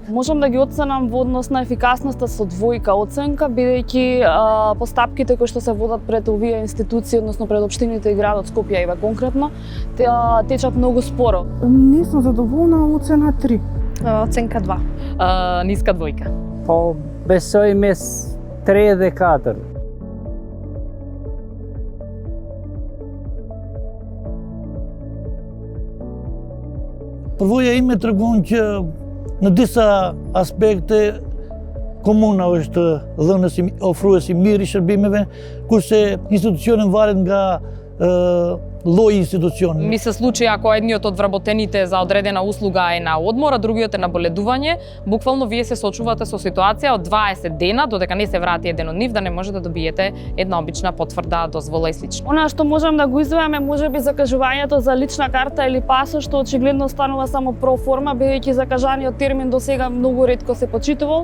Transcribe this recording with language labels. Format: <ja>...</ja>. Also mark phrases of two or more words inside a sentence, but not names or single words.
<mk>Можам да ги оценам во однос на ефикасноста со двојка оценка, бидејќи постапките кои што се водат пред овие институции, односно пред општините и градот Скопје еве конкретно, течат многу споро. Не сум задоволна, оцена 3. Оценка 2. Ниска двојка.</mk> <sq>Po besoj mes 3 dhe 4. Përvoja ime tregon që në disa aspekte komuna është dhënës ofrues i mirë i shërbimeve, kurse institucioni varet nga ло институцион.</sq> <mk>Ми се случи ако едниот од вработените за одредена услуга е на одмор, а другиот е на боледување, буквално вие се сочувате со ситуација од 20 дена додека не се врати еден од нив да не може да добиете една обична потврда, дозвола и слично. Она што можам да го издвојаме можеби закажувањето за лична карта или пасош, што очигледно станува само проформа, бидејќи закажаниот термин до сега многу ретко се почитувал.</mk>